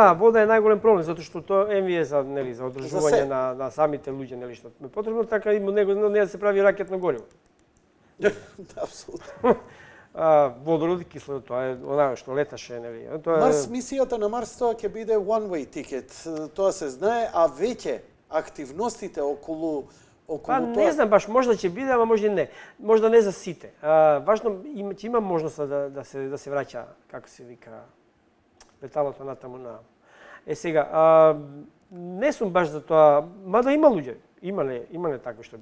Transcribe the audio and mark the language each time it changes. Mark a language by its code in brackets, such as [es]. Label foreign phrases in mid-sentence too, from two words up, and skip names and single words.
[mk] Да, вода е најголем проблем затоа што тоа е за одржување на самите луѓе, нели што е потребно, така и него не да се прави ракетно гориво. Апсолутно. Водород и кислород, тоа е она што леташе, нели. Марс мисијата на Марс тоа ќе биде [en] one way ticket. [mk] Тоа се знае, а веќе активностите околу Па не знам баш, можда ќе биде, ама може и не. Можда не за сите. Важно ќе има можност да се враќа, како се вика, леталото натаму на. Сега, не сум баш за тоа, мада има луѓе, има не такво што би.